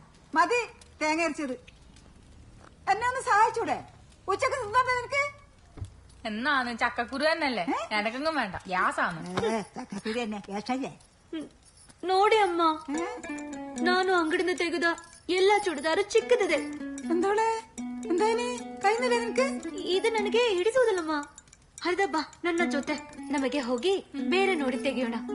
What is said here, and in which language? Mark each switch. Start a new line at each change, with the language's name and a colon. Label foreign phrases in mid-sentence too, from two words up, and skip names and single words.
Malayalam: മതി തേങ്ങ അരച്ചത്. എന്നെ ഒന്ന് സഹായിച്ചൂടെ? ഉച്ചക്ക് തിന്നോട്ടെ നിനക്ക്? എന്നാന്ന് ചക്കക്കുരു തന്നെയല്ലേ, എനക്കെങ്ങും വേണ്ട, ഗ്യാസാണ്.
Kannada: ಚಕ್ಕಕುರಿ ಎಣ್ಣೆ ಎಷ್ಟಾಗಿದೆ ನೋಡಿ ಅಮ್ಮ, ನಾನು ಅಂಗಡಿಯಿಂದ ತೆಗೆದ ಎಲ್ಲಾ ಚೂಡಿದಾರು ಚಿಕ್ಕದಿದೆ.
Malayalam: എന്തോളെ എന്തായാലും കഴിഞ്ഞില്ല ನಿನಗೆ?
Kannada: ಇದು ನನಗೆ ಹಿಡಿಸುವುದಿಲ್ಲಮ್ಮ. ಹರಿದ ಬಾ ನನ್ನ ಜೊತೆ, ನಮಗೆ ಹೋಗಿ ಬೇರೆ ನೋಡಿ ತೆಗೆಯೋಣ.